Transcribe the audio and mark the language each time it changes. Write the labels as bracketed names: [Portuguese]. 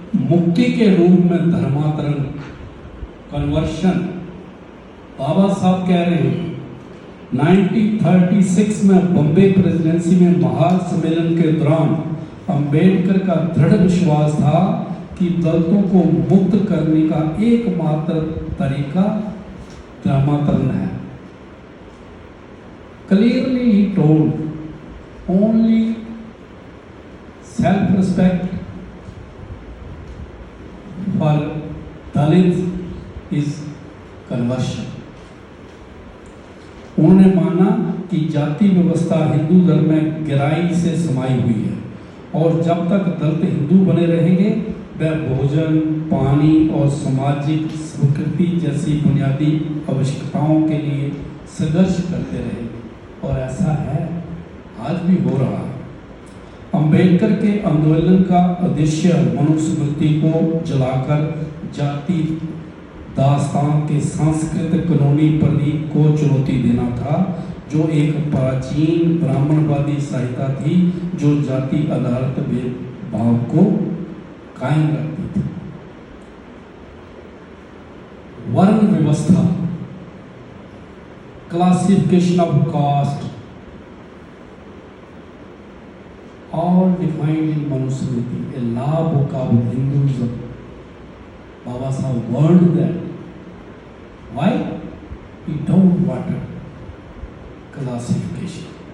[Hindi] मुक्ति के रूप में धर्मांतरण, कन्वर्शन, बाबा साहब कह रहे हैं 1936 में बम्बे प्रेसिडेंसी में महासम्मेलन के दौरान अंबेडकर का दृढ़ विश्वास था कि दलितों को मुक्त करने का एकमात्र तरीका धर्मांतरण है। [English] Clearly he told only self-respect for Dalits is conversion. [Hindi] उन्होंने माना कि जाति व्यवस्था हिंदू धर्म में गहराई से समाई हुई है और जब तक दलित हिंदू बने रहेंगे वह भोजन, पानी और सामाजिक स्वीकृति जैसी बुनियादी आवश्यकताओं के लिए संघर्ष करते रहेंगे। और ऐसा है, आज भी हो रहा है। अंबेडकर के आंदोलन का उद्देश्य मनुस्मृति को जलाकर जाति दास्तान के सांस्कृतिक कानूनी प्रतीक को चुनौती देना था, जो एक प्राचीन ब्राह्मणवादी संहिता थी जो जाति आधारित भेदभाव को कायम रखती थी। वर्ण व्यवस्था, [English] Classification of caste, all defined in Manusmriti, a law book of Hinduism. Baba Sahib warned that. Why? We don't want classification.